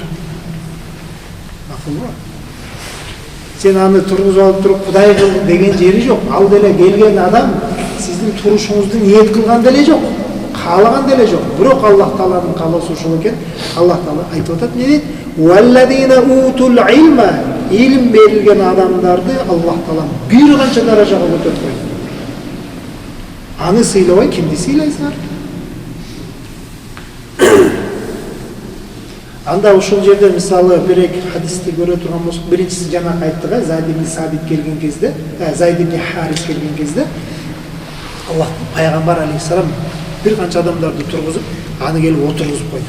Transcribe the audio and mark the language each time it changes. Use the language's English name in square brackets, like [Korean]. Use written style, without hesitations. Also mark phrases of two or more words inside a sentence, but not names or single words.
[Kyrgyz] Макулбу? Сен аны тургузуп алып туруп Кудай кыл деген жери жок. Ал деле келген адам сиздин турушуңузду ниет кылган деле жок. Каалаган деле жок. Бирок Аллах Тааланын каалоосу ушул экен. Аллах Таала айтып атат, не дейт? [Arabic] والذين أوتوا العلم, [Kyrgyz] илим берилген адамдарды Аллах Таала бир канча даражага көтөрүп койду. Аны сыйлабай кимди сыйлайсыңар? Анда ушул жерде мисалы бирек хадисти көрө турган болсок, биринчиси жана айттык, Зайд ибн Сабит келген кезде, Зайд ибн Харис келген кезде Аллах пайгамбар алейхиссалам бир канча адамдарды тургузуп, аны келип отургузуп койду.